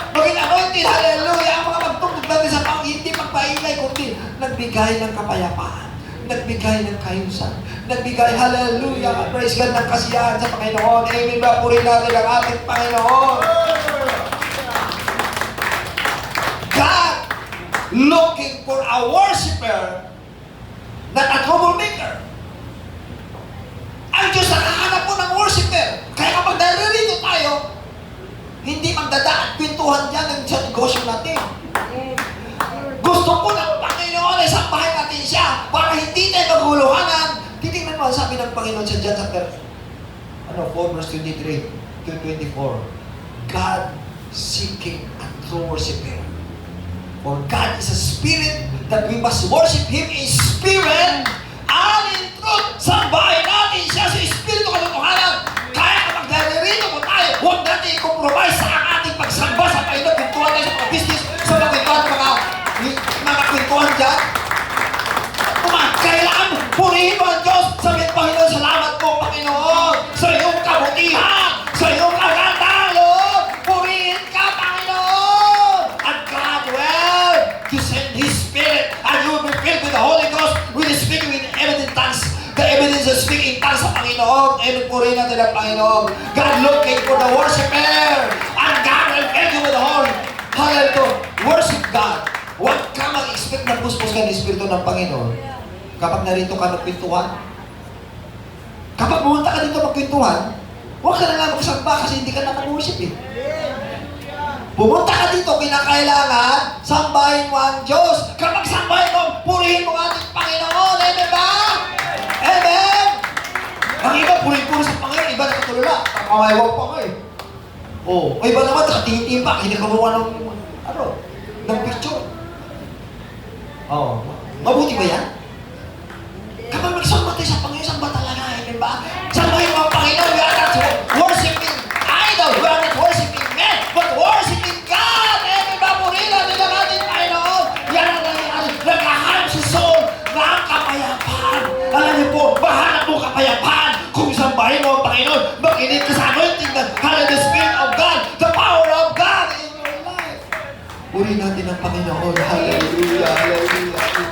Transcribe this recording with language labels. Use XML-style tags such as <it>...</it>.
<tl>Maging anointed, hallelujah, ang mga magtugtog natin sa Panginoon, hindi magpaingay, kundi nagbigay ng kapayapaan, nagbigay ng kayusan, nagbigay, hallelujah,</tl> <en>praise God,</en> <tl>ng kasiyahan sa Panginoon. Amen ba? Purihin natin ang ating Panginoon.</tl> <en>looking for a worshiper, not a troublemaker.</en> <tl>Ang Diyos nakahanap po ng worshiper. Kaya kapag naririto tayo, hindi magdadaan kwentuhan dyan sa negosyo natin. Gusto po ng Panginoon ay sambahin natin siya para hindi tayo maguluhanan. Titingnan mo ang sabi ng Panginoon sa John chapter 4 verse 23 to 24.</tl> <en>God seeking a true worshiper. For God is a spirit that we must worship Him in spirit and in truth.</en> <tl>Sambahin natin siya sa espiritu katotohanan. Kaya kapag naririto po tayo, huwag natin i-compromise sa ating pagsamba sa Panginoon. Kwentuhan tayo sa mga business, sa mga kwentuhan, mga kwentuhan dyan. Kailangan purihin mo ang Diyos. Sabihin, Panginoon, salamat po, Panginoon, sa iyong kabutihan, sa iyong kagandahan, Lord. Purihin ka, Panginoon.</tl> <en>And God will to send His Spirit, and you will be filled with the Holy Ghost, with the speaking with evident tongues. The evidence of speaking tongues</en> <tl>sa Panginoon. Amen, purihin natin ang Panginoon.</tl> <en>God looking for the worshiper, and God will fill you with the Holy. Hallelujah. Worship God.</en> <tl>Huwag ka mag-expect na puspos ka ng Espiritu ng Panginoon. Kapag narito ka magkwentuhan, kapag pumunta ka dito magkwentuhan, huwag ka na lang magsamba kasi hindi ka na nag-worship eh. Pumunta ka dito, kinakailangan, sambahin mo ang Diyos. Kapag sambahin mo, purihin mo ang ating Panginoon. Amen ba? Amen? Ang iba, purihin-puri sa Panginoon. Iba nakatulala. Kamaywag pa nga eh. Oh, iba naman, nakatingin-tingin pa. Hindi ka gumawa ng picture. Oh, mabuti ba yan? Kapag magsamba tayo sa Panginoon, samba talaga, amen ba? Sambahin mo ang Panginoon,</tl> <en>we are not worshiping idol, we are not worshiping men, but worshiping God,</en> <tl>amen ba? Purihin natin ang ating Panginoon. Yan ang nangyayari. Naghahanap si Saul ng kapayapaan. Alam niyo po, mahanap mo kapayapaan kung sambahin mo ang Panginoon. Makinig ka sa anointing ng</tl> <en>the Spirit of God, the power of God in your life.</en> <tl>Purihin natin ang Panginoon. Hallelujah, hallelujah.</tl>